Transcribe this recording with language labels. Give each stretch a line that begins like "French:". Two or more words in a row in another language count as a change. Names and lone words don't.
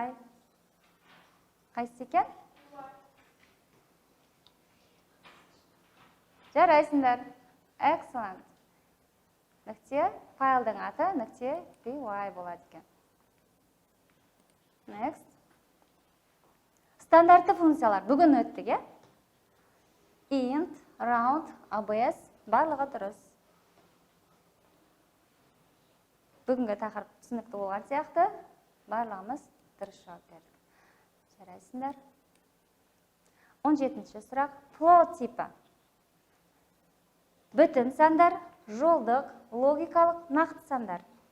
Kazakh: Қайсы екен? Жарайсыңдар.
English: Excellent.
Kazakh: Нүкте, файлдың аты нүкте py болады екен.
English: Next.
Kazakh: Стандартты функциялар бүгін өттіге. Int, round, abs, барлығы дұрыс. Бүгінгі тақырып түсінікті болған сияқты, барлығымыз дұрыс жауап бердік. Жарайсыңдар. 17-ші сұрақ. Float типі. Бүтін сандар, жолдық, логикалық, нақты сандар.